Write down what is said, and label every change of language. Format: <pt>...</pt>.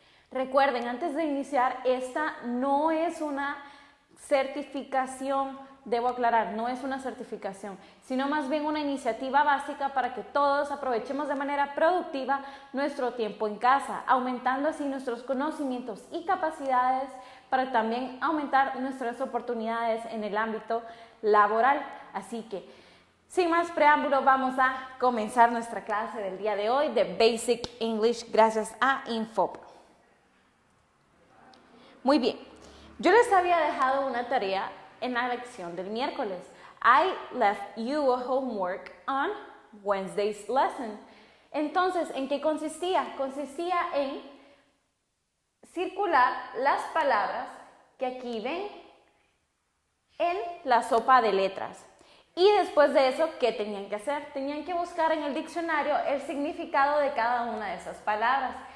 <es>Recuerden, antes de iniciar, esta no es una certificación, debo aclarar, no es una certificación, sino más bien una iniciativa básica para que todos aprovechemos de manera productiva nuestro tiempo en casa, aumentando así nuestros conocimientos y capacidades para también aumentar nuestras oportunidades en el ámbito laboral. Así que, sin más preámbulo, vamos a comenzar nuestra clase del día de hoy de Basic English gracias a INFOP. Muy bien, yo les había dejado una tarea en la lección del miércoles.</es> <en>I left you a homework on Wednesday's lesson.</en> <es>Entonces, ¿en qué consistía? Consistía en circular las palabras que aquí ven en la sopa de letras. Y después de eso, ¿qué tenían que hacer? Tenían que buscar en el diccionario el significado de cada una de esas palabras.</es>